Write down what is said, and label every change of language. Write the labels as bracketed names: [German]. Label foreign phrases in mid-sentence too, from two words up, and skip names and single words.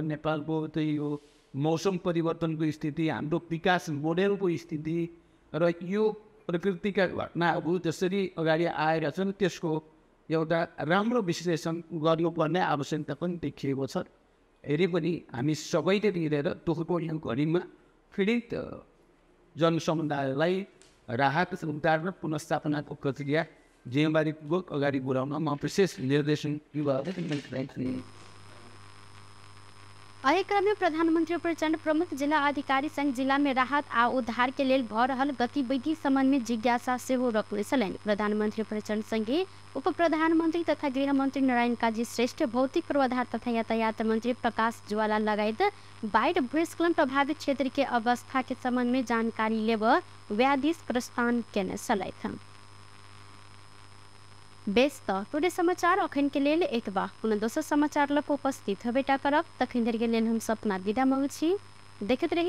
[Nepali] नेपालको त्यही यो मौसम परिवर्तनको स्थिति, हाम्रो विकास मोडेलको स्थिति र यो प्रकृतिका घटनाहरू जसरी अगाडि आएका छन् त्यसको एउटा राम्रो विश्लेषण गर्नुपर्ने आवश्यकता पनि देखिएको छ। हेरि पनि हामी सबैले मिलेर दुःखको यो घडीमा पीडित जनसमुदायलाई राहत, उद्धार र पुनर्स्थापनाको प्रक्रिया जिम्मेवारीपूर्वक अगाडि बढाउन म विशेष निर्देशन [Maithili] एहि क्रम में प्रधानमंत्री प्रचंड प्रमुख जिला अधिकारी संग जिला में राहत आ उद्धार के लेल भ रहल गतिविधि संबंध में जिज्ञासा सेहो रखले छलनि। प्रधानमंत्री प्रचंड संगे उप प्रधानमंत्री तथा गृह मंत्री नारायण काजी श्रेष्ठ, भौतिक पूर्वाधार तथा यातायात मंत्री प्रकाश ज्वाला लगायत बाढ़ भूस्खलन प्रभावित क्षेत्र के अवस्था के संबंध में जानकारी लेब व्याधिश प्रस्थान केने छलथि। बेस्त टुडे समाचार अखन के लेल एतबा। पुनः दोसर समाचार लग उपस्थित बेटा करब तखन धरि के लेल हम सपना विदा मांगै छी।